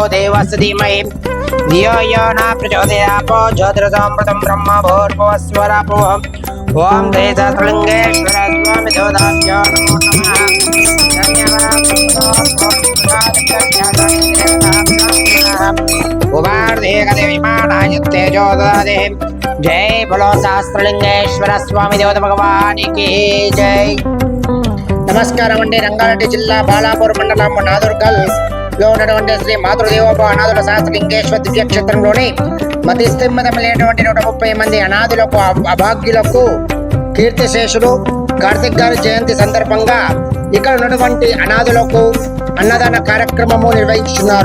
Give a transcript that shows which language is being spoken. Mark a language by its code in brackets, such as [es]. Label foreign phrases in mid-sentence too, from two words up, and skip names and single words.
[sa] देवस्य धीमहि धियो यो न प्रचोदयात् ज्योतिरसमृतं ब्रह्म भूर्भुवस्वरापोहम् ओम देशलिंगेश्वर स्वामी देवताभ्यो नमो नमः। [hi] जय बोलो सहस्रलिंगेश्वर स्वामी देवता भगवान की जय। [te] నమస్కారం అండి. రంగారెడ్డి జిల్లా బాలాపూర్ మండలం నాదుర్గల్ లో ఉన్నటువంటి శ్రీ మాతృదేవోభవ అనాథుల సహస్రలింగేశ్వర దివ్యక్షేత్రంలోని మతిస్థిమ్మతమైనటువంటి 130 మంది అనాథులకు అభాగ్యులకు కీర్తిశేషులు కార్తిక్ గారి జయంతి సందర్భంగా ఇక్కడ ఉన్నటువంటి అనాథులకు అన్నదాన కార్యక్రమము నిర్వహిస్తున్నారు.